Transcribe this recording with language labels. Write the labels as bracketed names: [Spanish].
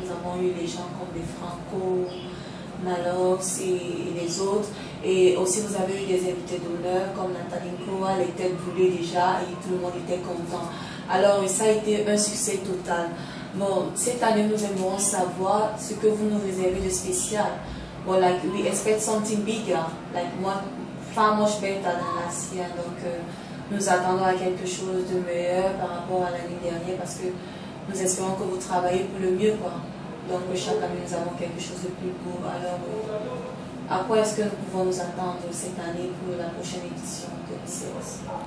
[French] Nous avons eu les gens comme des Franco, Malox et les autres. Et aussi vous avez eu des invités d'honneur comme Nathalie Nkoa, les têtes brûlées déjà, et tout le monde était content. Alors ça a été un succès total. Bon, cette année nous aimerons savoir ce que vous nous réservez de spécial. [English] Well, like we expect something bigger, like far much better than last year. [French] Donc nous attendons à quelque chose de meilleur par rapport à l'année dernière, parce que nous espérons que vous travaillez pour le mieux, quoi. Donc chaque année nous avons quelque chose de plus beau. Alors à quoi est-ce que nous pouvons nous attendre cette année pour la prochaine édition de l'ICS?